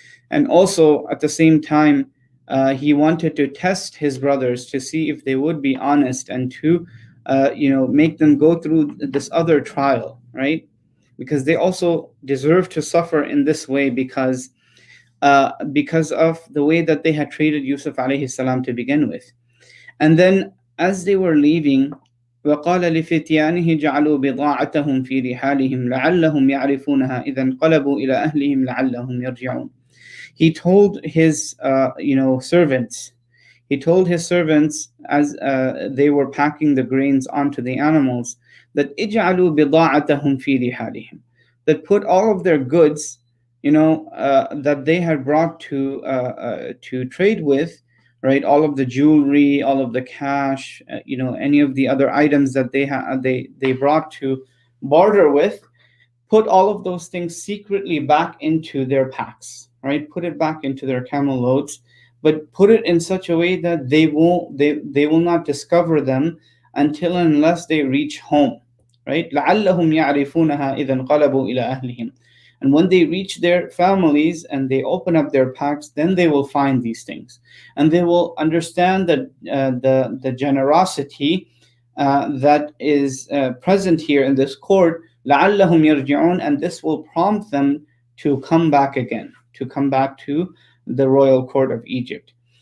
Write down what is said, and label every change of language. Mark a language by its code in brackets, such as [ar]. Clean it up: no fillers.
[en] And also at the same time, he wanted to test his brothers to see if they would be honest, and to make them go through this other trial, right? Because they also deserve to suffer in this way, because of the way that they had treated Yusuf alayhi salam to begin with. And then as they were leaving, [ar] وقال لفتيانه جعلوا بضاعتهم في رحالهم لعلهم يعرفونها إذا انقلبوا إلى أهلهم لعلهم يرجعون. [en] He told his servants. He told his servants, as they were packing the grains onto the animals, that [ar] اجعلوا بضاعتهم في رحالهم, [en] that put all of their goods, that they had brought to trade with, right? All of the jewelry, all of the cash, any of the other items that they brought to barter with, put all of those things secretly back into their packs, right? Put it back into their camel loads, but put it in such a way that they will not discover them until and unless they reach home, right? [ar] لعلهم يعرفونها إذا انقلبوا إلى أهلهم. [en] And when they reach their families and they open up their packs, then they will find these things, and they will understand that the generosity that is present here in this court. [ar] لعلهم يرجعون, [en] and this will prompt them to come back again, to come back to the royal court of Egypt.